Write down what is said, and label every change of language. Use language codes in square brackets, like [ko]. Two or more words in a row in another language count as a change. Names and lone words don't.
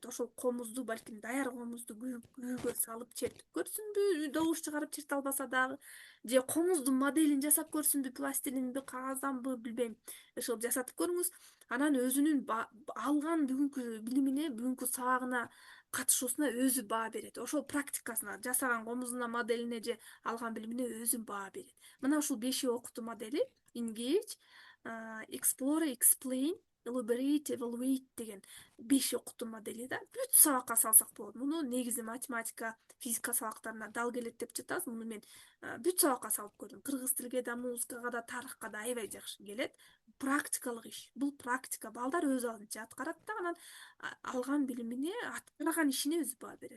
[ky] Ошол комузду балким даяр комузду күүгө салып чертип көрсүнбү, добуш чыгарып черте албаса дагы, же комуздун моделин жасап көрсүнбү, пластилинби, кагазданбы билбейм, ошол жасатып көрүңүз. Анан өзүнүн алган бүгүнкү билимине, бүгүнкү сабагына катышуусуна өзү баа берет. Ошол практикасына, жасаган комузуна, моделине же алган билимине өзү баа берет. Мына ушул 5 окутуу модели [en] engage, explore, explain, elaborate, evaluate [ky] деген 5 окутуу модели да. Бүт сабакка салсак болот. Муну негизи математика, физика сабактарына дал келет деп жатабыз. Муну мен бүт сабакка салып көрдүм. Кыргыз тилге да, музыкага да, тарыхка да аябай жакшы келет. Практикалык иш. Бул практика. Балдар өз алдынча аткарат да, анан алган билимине, аткарган ишине өзү баа берет.